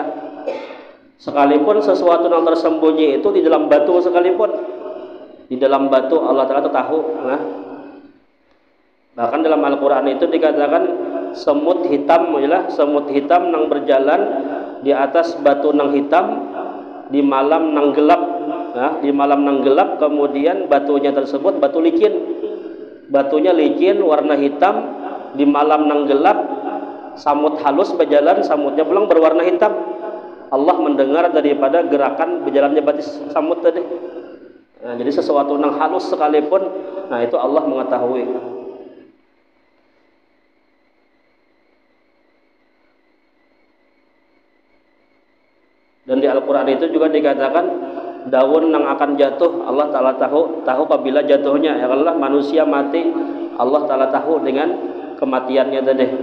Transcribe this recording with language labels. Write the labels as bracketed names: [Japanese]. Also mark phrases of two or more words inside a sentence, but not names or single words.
[Indonesian] Sekalipun sesuatu yang tersembunyi itu di dalam batu sekalipun, di dalam batu Allah Ta'ala itu tahu. Nah, bahkan dalam Al-Quran itu dikatakan semut hitam, semut hitam yang berjalan di atas batu nang hitam di malam nang gelap. Nah, di malam nang gelap, kemudian batunya tersebut batu licin, batunya licin warna hitam di malam nang gelap, samut halus berjalan, samutnya pulang berwarna hitam. Allah mendengar daripada gerakan berjalannya [Banjar] batis samut [Indonesian] tadi. Nah, jadi sesuatu nang halus sekalipun, nah itu Allah mengetahui. Dan di Al-Quran itu juga dikatakan daun yang akan jatuh Allah Ta'ala tahu apabila jatuhnya. Ya Allah, manusia mati Allah Ta'ala tahu dengan kematiannya tadi.